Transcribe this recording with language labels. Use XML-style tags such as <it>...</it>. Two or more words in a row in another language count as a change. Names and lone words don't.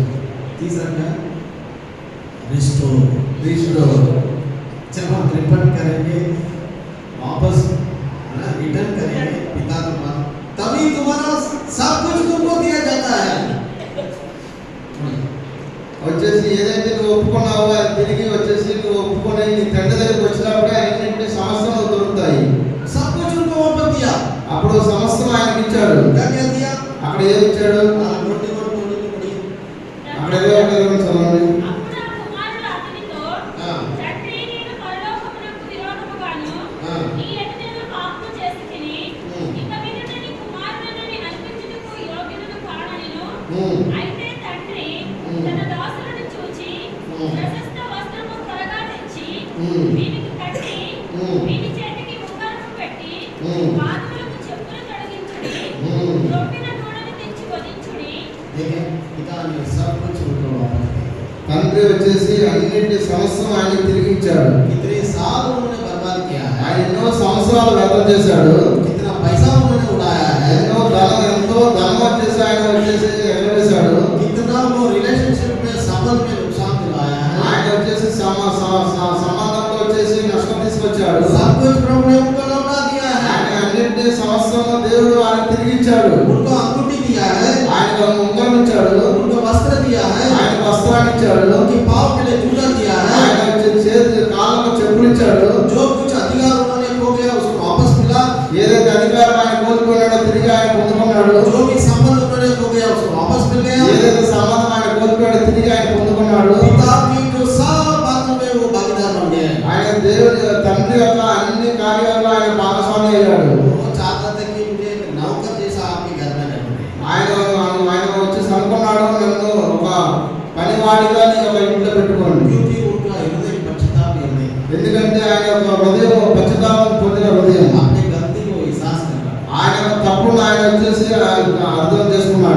<hi>तीसरा क्या? रिस्टोर. जब हम रिपेंट करेंगे, वापस रिटर्न करेंगे पिता के पास, तभी तुम्हारा सब कुछ तुमको दिया जाता है.</hi> <te>వచ్చేసి ఏదైతే నువ్వు ఒప్పుకున్నావో అది తిరిగి వచ్చేసి నువ్వు ఒప్పుకొని నీ తండ్రి దగ్గరికి వచ్చినప్పుడే అన్నింటి సమస్యలు దొరుకుతాయి.</te> <hi>सब कुछ उनको वापस दिया.</hi> <te>అప్పుడు సమస్యలు ఆయనకి ఇచ్చాడు.</te> <hi>क्या क्या दिया?</hi> <te>అక్కడ ఏమి ఇచ్చాడు?</te> <hi>रोटी को तोड़ने को पड़ी.</hi> <te>అక్కడ చదవండి. అప్పుడు ఆ కుమారుడు అతనితో, తండ్రి, నేను పరలోకమునకు విరోధముగాను నీ ఎదుట నేను పాపము చేసి తిని ఇక మీదట నీ కుమారుడనని అనిపించుటకు యోగ్యుడను కాననెను. అయితే తండ్రి తన దాసులను చూచి ప్రశస్త వస్త్రము త్వరగా తెచ్చి వీనికి కట్టి వీని చేతికి ఉంగరము పెట్టి పాదములకు చెప్పులు తొడిగించుడి, రొట్టిన నూనెను తెచ్చి వధించుడి.</te> <hi>देखिए पिता ने सब कुछ उनको वापस दिया.</hi> <te>తండ్రి వచ్చేసి అన్నింటి సమస్యలు ఆయనకి తిరిగి ఇచ్చాడు.</te> <hi>कितने साल उन्होंने बर्बाद किया है,</hi> <te>ఆయన ఎన్నో సంవత్సరాలు వ్యర్థం చేశాడు.</te> <hi>कितना पैसा उन्होंने उड़ाया है,</hi> <te>ఎంతో ధనం వచ్చేసి ఆయన వచ్చేసి ఎగరేశాడు.</te> <hi>कितना वो रिलेशनशिप में संबंध में नुकसान दिलाया है.</hi> <te>ఆయన వచ్చేసి సంబంధంలో వచ్చేసి నష్టం తీసుకొచ్చాడు.</te> <hi>सब कुछ प्रभु ने उनको लौटा दिया है.</hi> <te>ఆయన అన్నింటి సమస్యలను దేవుడు ఆయన తిరిగి ఇచ్చాడు.</te> <hi>उनको अंगूठी दिया है,</hi> <te>ఆయన ఉంగరం ఇచ్చాడు.</te> <hi>उनको वस्त्र दिया है,</hi> <te>ఆయన వస్త్రాన్ని ఇచ్చాడు.</te> <hi>उनके पाँव के लिए जूता दिया है.</hi> <te>ఆయన చేతి కాళ్ళకు చెప్పులు ఇచ్చాడు.</te> <hi>जो कुछ अधिकार उन्होंने खो गया उसको वापस मिला.</hi> <te>ఏదైతే అధికారం ఆయన కోల్పోయినాడో తిరిగి ఆయన పొందుకున్నాడు.</te> <hi>जो भी संबंध उन्होंने खो गया उसको वापस मिल गया.</hi> <te>ఏదైతే సంబంధం ఆయన కోల్పోయాడో తిరిగి ఆయన పొందుకున్నాడు.</te> <hi>पिता की जो सब बातों में वो भागीदार बन गए.</hi> <te>ఆయన దేవుడి తండ్రి యొక్క అన్ని కార్యాల్లో ఆయన భాగస్వామి అయ్యాడు.</te> <hi>वो चाहता था कि मुझे एक नौकर जैसा आपके घर में रहना.</hi> <te>ఆయన వచ్చేసి అనుకున్నాడు, నన్ను ఒక పనివాడిగా నీ ఒక ఇంట్లో పెట్టుకోండి.</te> <hi>क्योंकि उनका हृदय पश्चाताप हृदय,</hi> <te>ఎందుకంటే ఆయన యొక్క హృదయం పశ్చాత్తాపం పొందిన హృదయం.</te> <hi>अपने गलती को एहसास कर रहा है.</hi> <te>ఆయన తప్పును ఆయన వచ్చేసి అర్థం చేసుకున్నాడు.</te>